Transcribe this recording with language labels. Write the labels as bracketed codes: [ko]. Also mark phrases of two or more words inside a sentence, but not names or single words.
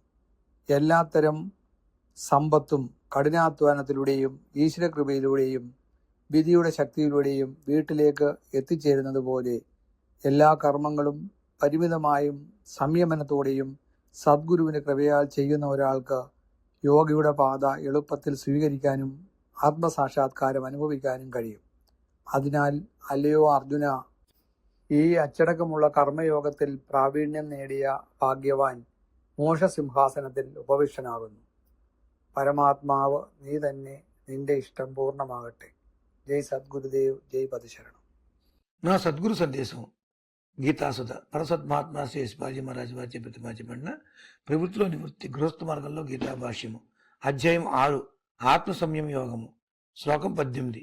[ml] എല്ലാത്തരം സമ്പത്തും കഠിനാധ്വാനത്തിലൂടെയും ഈശ്വരകൃപയിലൂടെയും വിധിയുടെ ശക്തിയിലൂടെയും വീട്ടിലേക്ക് എത്തിച്ചേരുന്നത് പോലെ എല്ലാ കർമ്മങ്ങളും പരിമിതമായും സംയമനത്തോടെയും സദ്ഗുരുവിൻ്റെ കൃപയാൽ ചെയ്യുന്ന ഒരാൾക്ക് യോഗയുടെ പാത എളുപ്പത്തിൽ സ്വീകരിക്കാനും ആത്മസാക്ഷാത്കാരം അനുഭവിക്കാനും കഴിയും. അതിനാൽ അല്ലയോ അർജുന, ഈ അച്ചടക്കമുള്ള കർമ്മയോഗത്തിൽ പ്രാവീണ്യം നേടിയ ഭാഗ്യവാൻ മോക്ഷസിംഹാസനത്തിൽ ഉപവിഷ്ടനാകുന്നു. പരമാത്മാവ് നീ തന്നെ, നിന്റെ [te] ఇష్టం పూర్ణమాగట్టే. జై సద్గురుదేవ్, జై పదశరణం. నా సద్గురు సందేశం గీతాసుధ పరసద్మహాత్మా శ్రీ శివాజీ మహారాజు వారి ప్రతిపాదించబడిన ప్రభుత్వ నివృత్తి గృహస్థ మార్గంలో గీతా భాష్యము అధ్యాయం 6 ఆత్మ సంయమ యోగము శ్లోకం 18.